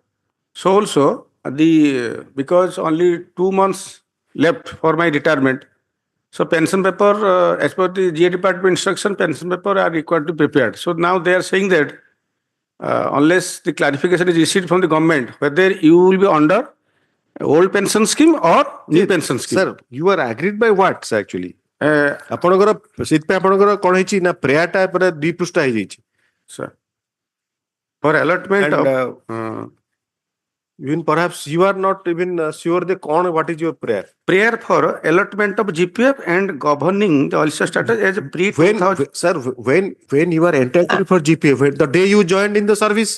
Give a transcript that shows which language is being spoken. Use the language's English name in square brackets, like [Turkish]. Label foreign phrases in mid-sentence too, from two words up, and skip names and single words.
[English] So, also, because only 2 months left for my retirement, so pension paper, as per the GA department instruction, pension paper are required to be prepared. So now they are saying that unless the clarification is received from the government, whether you will be under old pension scheme or new pension scheme. Sir, you are agreed by what, sir, actually? [Odia] ଆପଣଙ୍କର ସେଥିପାଇଁ ଆପଣଙ୍କର କଣ ହେଇଛି ନା ପ୍ରେୟାରଟା ପୁରା 2 ପୃଷ୍ଠା ହେଇଯାଇଛି। [English] Sir, for allotment And, of even perhaps you are not even sure what is your prayer. prayer for allotment of GPF and governing the Orissa status as a pre Sir, when you are entitled for GPF, the day you joined in the service.